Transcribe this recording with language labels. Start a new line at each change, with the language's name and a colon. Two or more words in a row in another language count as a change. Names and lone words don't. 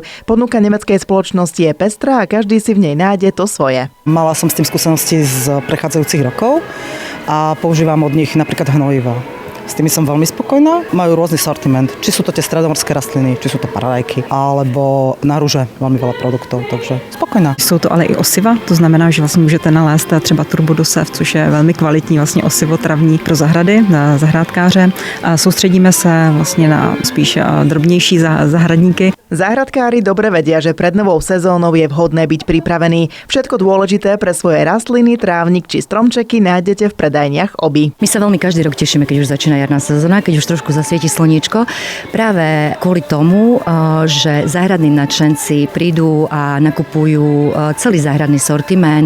Slovak: Ponuka nemeckej spoločnosti je pestrá a každý si v nej nájde to svoje. Mala som s tým skúsenosti z prechádzajúcich rokov a používam od nich napríklad hnojiva. S tými som veľmi spokojná. Majú rôzny sortiment. Či sú to tie stredomorské rastliny, či sú to paradajky, alebo na rúže veľmi veľa produktov, takže spokojná.
Czech: Jsou to ale i osiva, to znamená, že vlastně můžete nalézt třeba turbodosev, což je velmi kvalitní vlastně osivo travní pro zahrady, na zahrádkáře. A soustředíme se vlastně na spíš drobnější zahradníky.
Slovak: Záhradkári dobre vedia, že pred novou sezónou je vhodné byť pripravený. Všetko dôležité pre svoje rastliny, trávnik či stromčeky nájdete v predajniach Oby. My sa veľmi každý rok tešíme, keď už začína jarná sezóna, keď už trošku zasvieti slniečko. Práve kvôli tomu, že záhradní nadšenci prídu a nakupujú celý záhradný sortiment.